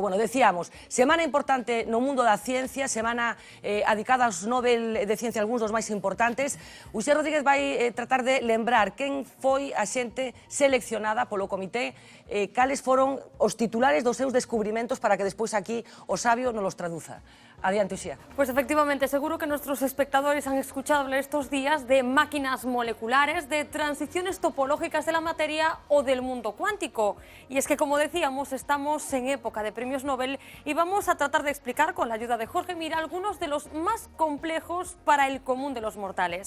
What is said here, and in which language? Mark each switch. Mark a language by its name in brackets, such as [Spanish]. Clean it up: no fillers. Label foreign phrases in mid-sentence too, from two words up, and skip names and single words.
[Galician] Bueno, decíamos, semana importante no mundo da ciencia, semana adicada aos Nobel de Ciencia, algúns dos máis importantes. Uxer Rodríguez vai tratar de lembrar quen foi a xente seleccionada polo comité, cales foron os titulares dos seus descubrimentos para que despois aquí o sabio nos los traduza. Adiante, Uxía. [Spanish] Pues efectivamente, seguro que nuestros espectadores han escuchado hablar estos días de máquinas moleculares, de transiciones topológicas de la materia o del mundo cuántico. Y es que, como decíamos, estamos en época de premios Nobel y vamos a tratar de explicar, con la ayuda de Jorge Mira, algunos de los más complejos para el común de los mortales.